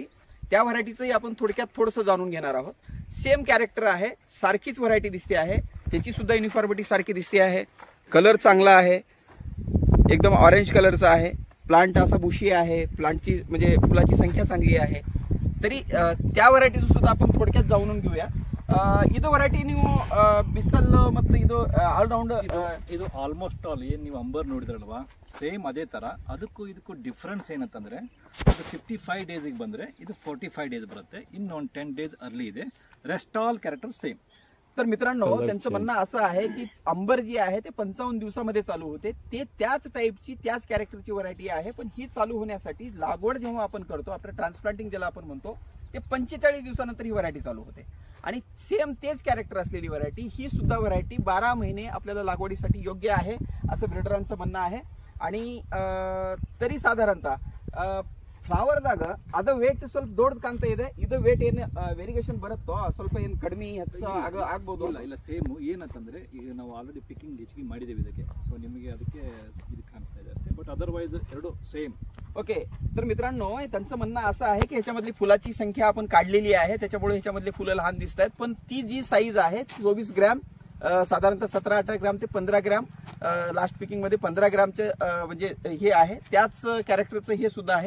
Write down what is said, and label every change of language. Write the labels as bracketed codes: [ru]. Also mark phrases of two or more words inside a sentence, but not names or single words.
[mr] त्या व्हरायटीचंही आपण थोडक्यात थोडंसं जाणून घेणार आहोत। [en] same character [mr] आहे, सारखीच व्हरायटी दिसते आहे, त्याची सुद्धा युनिफॉर्मिटी सारखी दिसते आहे। कलर चांगला आहे, एकदम ऑरेंज कलरचा आहे। प्लांट असा बुशी आहे, प्लांटची म्हणजे फुलाची संख्या चांगली आहे। तरी त्या व्हरायटीचं सुद्धा आपण थोडक्यात जाणून घेऊया। [kn] ಇದು ವೆರೈಟಿ ನೀವು ಬಿಸಲ್ ಮತ್ತು ಇದು [en] all round [kn] ಇದು [en] almost all [kn] ಏನು ನೀವು ಅಂಬರ್ ನೋಡಿದ್ರಲ್ವಾ ಸೇಮ್ ಅದೇ ತರ। ಅದಕ್ಕೂ ಇದಕ್ಕೂ ಡಿಫರೆನ್ಸ್ ಏನಂತಂದ್ರೆ ಅದು 55 ಡೇಸ್ ಬಂದ್ರೆ ಇದು 45 ಡೇಸ್ ಬರುತ್ತೆ, ಇನ್ನೊಂದು 10 [en] days early [kn] ಇದೆ। [en] rest all character same. [mr] तर मित्रांनो, त्यांचं म्हणणं असं आहे की अंबर जी आहे ते 55 दिवसामध्ये चालू होते, ते त्याच टाईपची त्याच कॅरेक्टरची व्हरायटी आहे। पण ही चालू होण्यासाठी लागवड जेव्हा आपण करतो, आपलं ट्रान्सप्लांटिंग ज्याला आपण म्हणतो, ते 45 दिवसानंतर ही व्हरायटी चालू होते। आणि सेम तेच कॅरेक्टर असलेली व्हरायटी ही सुद्धा व्हरायटी 12 महिने आपल्याला लागवडीसाठी योग्य आहे असं ब्रीडरांचं म्हणणं आहे। आणि तरी साधारणतः [kn] ಫ್ಲವರ್ದಾಗ ಅದು ವೇಟ್ ಸ್ವಲ್ಪ ದೊಡ್ಡದು ಕಾಣ್ತಾ ಇದೆ, ಇದು ವೇಟ್ ಏನು ವೇರಿಯೇಷನ್ ಬರುತ್ತೋ ಸ್ವಲ್ಪ ಏನು ಕಡಿಮೆ ಆಗ್ಬೋದು? ಇಲ್ಲ ಸೇಮ್ ಏನಂತಂದ್ರೆ ಈಗ ನಾವು [en] already picking ditching [kn] ಮಾಡಿದ್ದೇವೆ ಇದಕ್ಕೆ, ಸೊ निಮಗೆ ಅದಕ್ಕೆ ಇದು ಕಾಣಿಸ್ತಾ ಇದೆ ಅಷ್ಟೇ, [en] but otherwise [kn] ಎರಡು ಸೇम। [mr] ओके, तर मित्रांनो, त्यांचं म्हणणं असं आहे की ह्याच्यामधली फुलाची संख्या आपण काढलेली आहे, त्याच्यामुळे ह्याच्यामधली फुलं लहान दिसत आहेत। पण ती जी साईज आहे 24 ग्रॅम, साधारणतः 17-18 ग्रॅम ते 15 ग्रॅम, [en] last picking [mr] मध्ये 15 ग्रॅमचे म्हणजे हे आहे, त्याच कॅरेक्टरचं हे सुद्धा आहे।